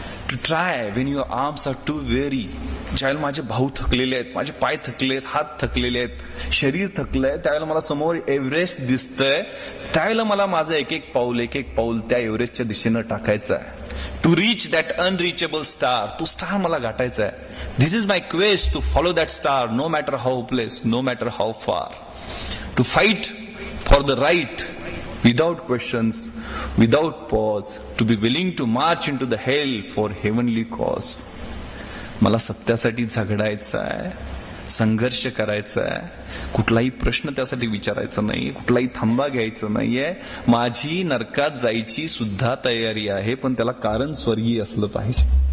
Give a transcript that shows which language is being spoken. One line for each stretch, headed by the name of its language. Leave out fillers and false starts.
English: To try when your arms are too weary.
Marathi: ज्यावेळेला माझे भाऊ थकलेले आहेत, माझे पाय थकले आहेत, हात थकलेले आहेत, शरीर थकलंय, त्यावेळेला मला समोर एव्हरेस्ट दिसतंय, त्यावेळेला मला माझं एक एक पाऊल त्या एव्हरेस्टच्या दिशेनं टाकायचं आहे.
English: To reach that unreachable star.
Marathi: तो स्टार मला गाठायचा आहे.
English: This is my quest to follow that star no matter how place, no matter how far. To fight for the right without questions, without pause, to be willing to march into the hell for heavenly cause.
Marathi: मला सत्यासाठी झगडायचं आहे, संघर्ष करायचा आहे, कुठलाही प्रश्न त्यासाठी विचारायचा नाही, कुठलाही थांबा घ्यायचा नाहीये. माझी नरकात जायची सुद्धा तयारी आहे, पण त्याला कारण स्वर्गीय असलं पाहिजे.